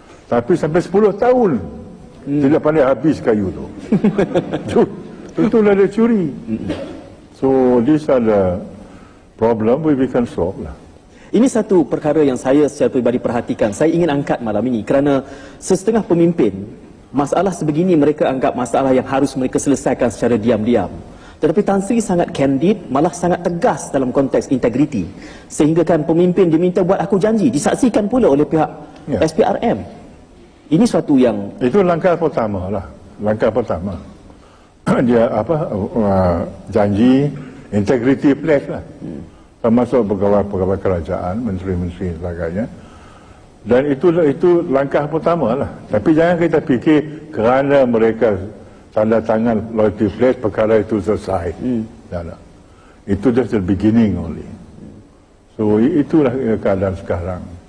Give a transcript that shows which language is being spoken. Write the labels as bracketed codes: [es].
[ms] Tapi sampai 10 tahun tidak pandai habis kayu tu. Itulah dia curi. [en] So these are the problem we can solve lah. [ms] Ini satu perkara yang saya secara peribadi perhatikan. Saya ingin angkat malam ini kerana setengah pemimpin, masalah sebegini mereka anggap masalah yang harus mereka selesaikan secara diam-diam. Tetapi Tan Sri sangat candid, malah sangat tegas dalam konteks integriti. Sehingga kan pemimpin diminta buat aku janji, disaksikan pula oleh pihak SPRM. Ini suatu yang... Itu langkah pertama lah. Langkah pertama. Dia janji integrity pledge lah. Termasuk pegawai-pegawai kerajaan, menteri-menteri dan sebagainya. Dan itu langkah pertama lah. Tapi jangan kita fikir kerana mereka tanda tangan loyalty pledge perkara itu selesai. Tak. Itu [en] just the beginning only. [ms] So itulah keadaan sekarang.